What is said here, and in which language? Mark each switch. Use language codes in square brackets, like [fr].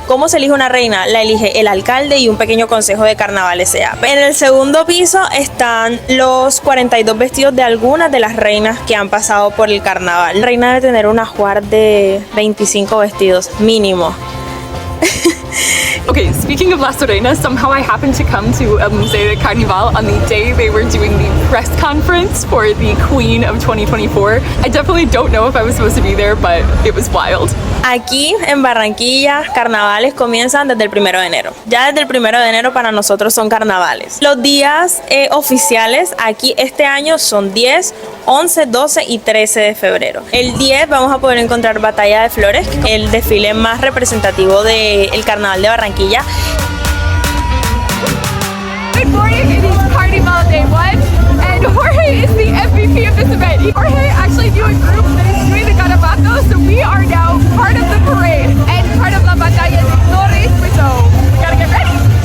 [es] ¿Cómo se elige una reina? La elige el alcalde y un pequeño consejo de carnaval S.A. En el segundo piso están los 42 vestidos de algunas de las reinas que han pasado por el carnaval. La reina debe tener un ajuar de 25 vestidos mínimo. [en] Okay, speaking of Las Reinas, somehow I happened to come to a Museo de Carnaval on the day they were doing the press conference for the Queen of 2024. I definitely don't know if I was supposed to be there, but it was wild. [es] Aquí en Barranquilla, carnavales comienzan desde el 1 de enero. Ya desde el 1 de enero para nosotros son carnavales. Los días oficiales aquí este año son 10, 11, 12 y 13 de febrero. El 10 vamos a poder encontrar Batalla de Flores, el desfile más representativo del Carnaval de Barranquilla. [en] Good morning, it is Carnival Day 1, and Jorge is the MVP of this event. Jorge actually knew a group that is doing the garabato, so we are now part of the parade and part of la Batalla de Flores, so we gotta get ready.